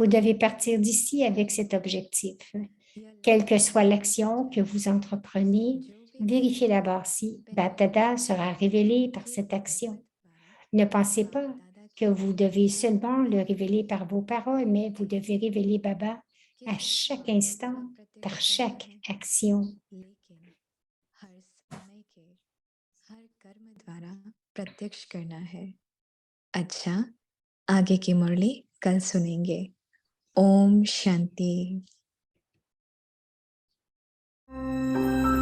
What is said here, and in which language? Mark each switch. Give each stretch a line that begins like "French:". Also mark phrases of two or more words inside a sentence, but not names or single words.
French: Vous devez partir d'ici avec cet objectif. Quelle que soit l'action que vous entreprenez, vérifiez d'abord si Bap-Dada sera révélé par cette action. Ne pensez pas que vous devez seulement le révéler par vos paroles, mais vous devez révéler Baba à chaque instant, par chaque action.
Hindi: लेकिन हर समय के हर कर्म द्वारा प्रत्यक्ष करना है। अच्छा, आगे की मुरली कल सुनेंगे। ओम शांति।